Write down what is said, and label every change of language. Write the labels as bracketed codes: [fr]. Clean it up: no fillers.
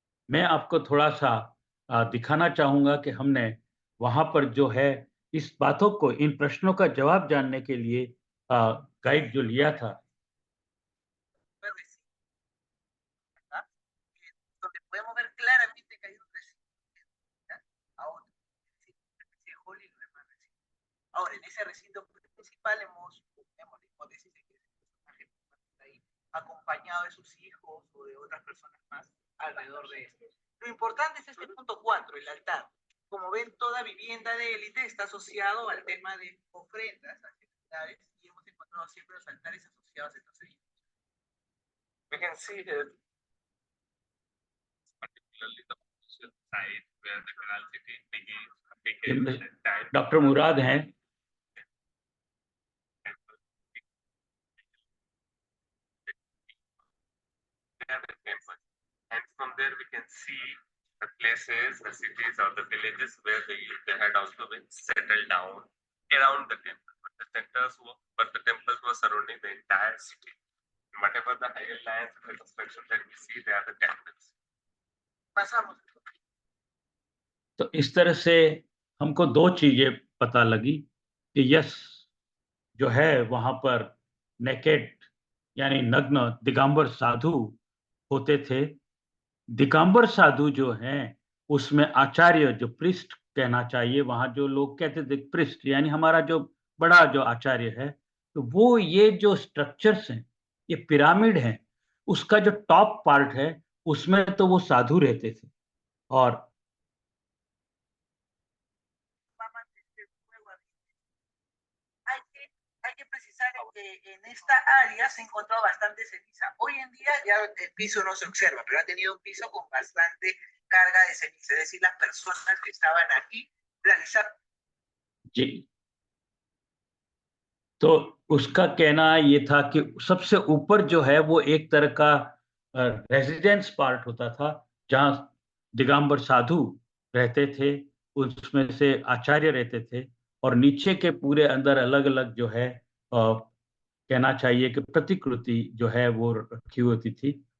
[hi] मैं आपको थोड़ा-सा दिखाना चाहूँगा कि हमने वहाँ पर जो है इस बातों को, इन प्रश्नों का जवाब जानने के लिए गाइड जो लिया था। [es] donde podemos ver claramente que hay un recinto. ¿Ya? Ahora, el Holly no es más recinto. Ahora, en ese recinto principal hemos la hipótesis de que ese personaje está ahí acompañado de sus hijos o de otras personas más alrededor de esto. Lo importante es este punto 4, el altar. Como ven, toda vivienda de élite está asociado al tema de ofrendas a celebridades y hemos encontrado siempre los altares asociados a estos edificios. [en] We can see here particularly the side where the canal city begins [hi] doctor मुराद हैं। [en] and from there we can see the places, the cities or the villages where they had also been settled down around the temple. But the temples were surrounding the entire city. Whatever the higher lands and the construction that we see, they are the temples. [es] Pasamos. [hi] तो इस तरह से हमको 2 चीजें पता लगी कि yes, जो है वहाँ पर नेकेड यानी नग्न दिगंबर साधु होते थे। दिगंबर साधु जो हैं, उसमें आचार्य जो प्रीस्ट कहना चाहिए, वहाँ जो लोग कहते थे प्रीस्ट यानी हमारा जो बड़ा जो आचार्य है, तो वो ये जो स्ट्रक्चर्स हैं, ये पिरामिड हैं, उसका जो टॉप पार्ट है, उसमें तो वो साधु रहते थे। और [es] Hay que precisar que en esta área se encontró bastante ceniza. Hoy en día ya el piso no se observa, pero ha tenido un piso con bastante carga de ceniza. Es decir, las personas que estaban aquí realizaron. [hi] जी, तो उसका कहना ये था कि सबसे ऊपर जो है वो एक तरह का रेजिडेंस पार्ट होता था, जहाँ दिगंबर साधु रहते थे, उसमें से आचार्य रहते थे, और नीचे के पूरे अंदर अलग-अलग जो है कहना चाहिए कि प्रतिकृति जो है वो रखी होती थी।